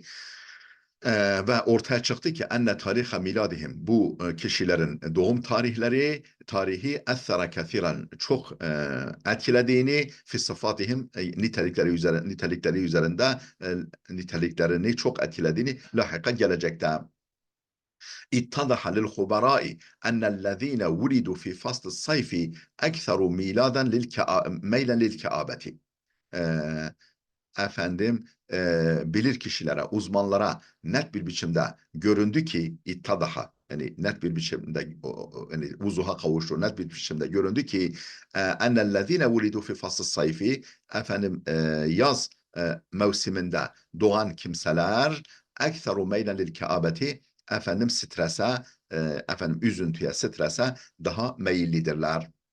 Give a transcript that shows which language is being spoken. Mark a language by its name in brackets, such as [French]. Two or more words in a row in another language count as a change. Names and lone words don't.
[Turkish] Ve ortaya çıktı ki [Arabic] أن تاريخ ميلادهم, [Turkish] bu kişilerin doğum tarihi [Arabic] أثر كثيرا [Turkish] çok etkilediğini [Arabic] في صفاتهم [Turkish] niteliklerini çok etkilediğini lahika gelecekte. [Arabic] اتضح للخبراء أن الذين ولدوا في فصل الصيف أكثر ميلا للكآبة. [Turkish] efendim bilir kişilere, uzmanlara net bir biçimde göründü ki ittadaha, yani net bir biçimde yani vuzuha kavuştu, net bir biçimde göründü ki [Arabic] أن الذين ولدوا في فصل الصيف, [Turkish] efendim yaz mevsiminde doğan kimseler [Arabic] أكثر ميلا للكآبة, [Turkish] efendim strese, efendim üzüntüye, strese daha meyillidirler.